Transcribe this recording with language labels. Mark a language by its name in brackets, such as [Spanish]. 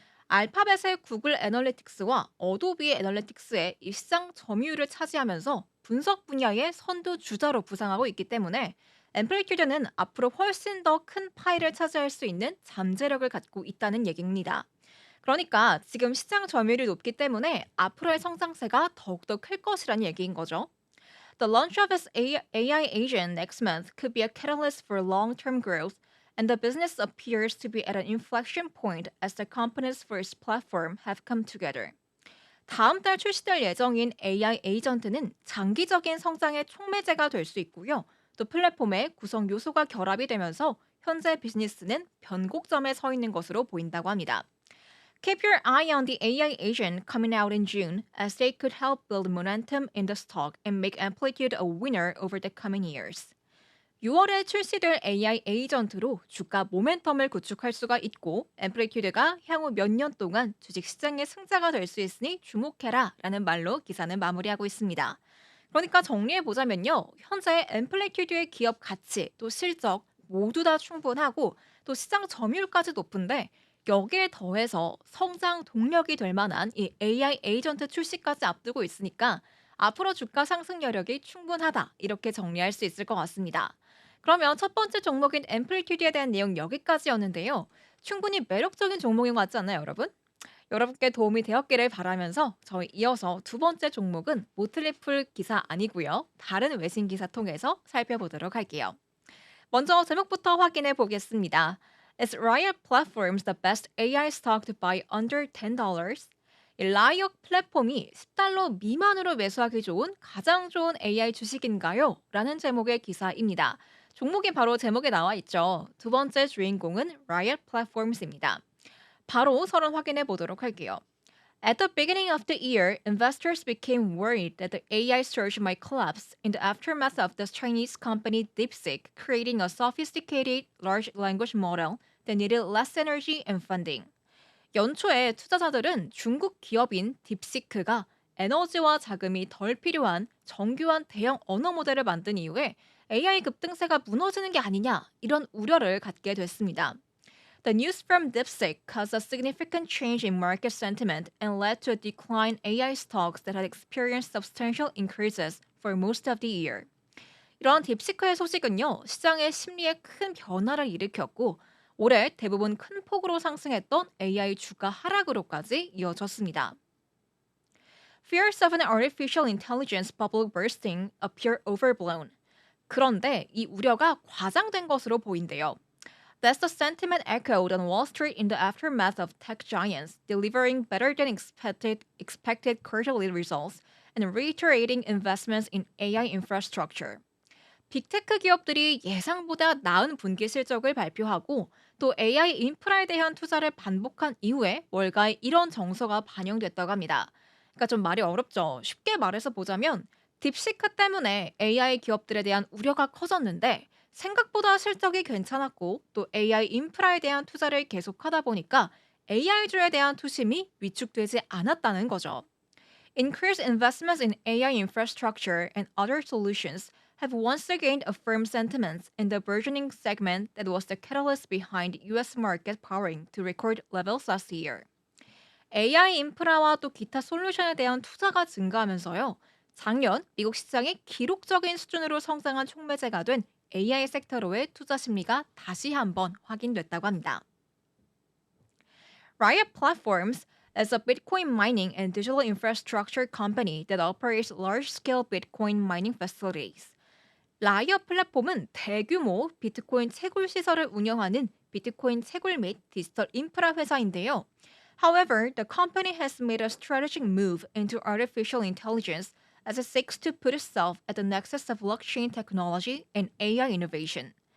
[Korean] 알파벳의 구글 애널리틱스와 어도비 애널리틱스의 이 시장 점유율을 차지하면서 분석 분야의 선두 주자로 부상하고 있기 때문에 앰플리튜드는 앞으로 훨씬 더 큰 파이를 차지할 수 있는 잠재력을 갖고 있다는 얘기입니다. 그러니까 지금 시장 점유율이 높기 때문에 앞으로의 성장세가 더욱더 클 것이라는 얘기인 거죠. [English] The launch of its AI agent next month could be a catalyst for long-term growth, and the business appears to be at an inflection point as the components for its platform have come together. [Korean] 다음 달 출시될 예정인 AI 에이전트는 장기적인 성장의 촉매제가 될 수 있고요. 또 플랫폼의 구성 요소가 결합이 되면서 현재 비즈니스는 변곡점에 서 있는 것으로 보인다고 합니다. [English] Keep your eye on the AI agent coming out in June, as they could help build momentum in the stock and make Amplitude a winner over the coming years. [Korean] 6월에 출시될 AI 에이전트로 주가 모멘텀을 구축할 수가 있고 앰플리튜드가 향후 몇 년 동안 주식시장의 승자가 될 수 있으니 주목해라 라는 말로 기사는 마무리하고 있습니다. 그러니까 정리해보자면요. 현재 앰플리튜드의 기업 가치 또 실적 모두 다 충분하고 또 시장 점유율까지 높은데 여기에 더해서 성장 동력이 될 만한 이 AI 에이전트 출시까지 앞두고 있으니까 앞으로 주가 상승 여력이 충분하다 이렇게 정리할 수 있을 것 같습니다. 그러면 첫 번째 종목인 앰플리튜드에 대한 내용 여기까지였는데요. 충분히 매력적인 종목인 것 같지 않나요, 여러분? 여러분께 도움이 되었기를 바라면서 저희 이어서 두 번째 종목은 모틀리풀 기사 아니고요. 다른 외신 기사 통해서 살펴보도록 할게요. 먼저 제목부터 확인해 보겠습니다. [English] Is Riot Platforms the best AI stock to buy under $10? [Korean] 이 라이엇 플랫폼이 $10 미만으로 매수하기 좋은 가장 좋은 AI 주식인가요? 라는 제목의 기사입니다. 종목이 바로 제목에 나와 있죠. 두 번째 주인공은 Riot Platforms입니다. 바로 서론 확인해 보도록 할게요. [English] At the beginning of the year, investors became worried that the AI surge might collapse in the aftermath of the Chinese company DeepSeek creating a sophisticated large language model that needed less energy and funding. [Korean] 연초에 투자자들은 중국 기업인 딥시크가 에너지와 자금이 덜 필요한 정교한 대형 언어 모델을 만든 이후에 AI 급등세가 무너지는 게 아니냐 이런 우려를 갖게 됐습니다. [English] The news from DeepSeek caused a significant change in market sentiment and led to a decline in AI stocks that had experienced substantial increases for most of the year. [Korean] 이러한 딥시크의 소식은요, 시장의 심리에 큰 변화를 일으켰고, 올해 대부분 큰 폭으로 상승했던 AI 주가 하락으로까지 이어졌습니다. [English] Fears of an artificial intelligence bubble bursting appear overblown. [Korean] 그런데 이 우려가 과장된 것으로 보인대요. [English] That's the sentiment echoed on Wall Street in the aftermath of tech giants delivering better than expected quarterly results and reiterating investments in AI infrastructure. [Korean] 빅테크 기업들이 예상보다 나은 분기 실적을 발표하고 또 AI 인프라에 대한 투자를 반복한 이후에 월가에 이런 정서가 반영됐다고 합니다. 그러니까 좀 말이 어렵죠. 쉽게 말해서 보자면 딥시크 때문에 AI 기업들에 대한 우려가 커졌는데 생각보다 실적이 괜찮았고 또 AI 인프라에 대한 투자를 계속하다 보니까 AI주에 대한 투심이 위축되지 않았다는 거죠. [English] Increased investments in AI infrastructure and other solutions have once again affirmed sentiments in the burgeoning segment that was the catalyst behind US market powering to record levels last year. [Korean] AI 인프라와 또 기타 솔루션에 대한 투자가 증가하면서요. 작년 미국 시장이 기록적인 수준으로 성장한 촉매제가 된 AI 섹터로의 투자 심리가 다시 한번 확인됐다고 합니다. [English] Riot Platforms is a Bitcoin mining and digital infrastructure company that operates large-scale Bitcoin mining facilities. [Korean] 라이엇 플랫폼은 대규모 비트코인 채굴 시설을 운영하는 비트코인 채굴 및 디지털 인프라 회사인데요. [English] However, the company has made a strategic move into artificial intelligence as it seeks to put itself at the nexus of blockchain technology and AI innovation.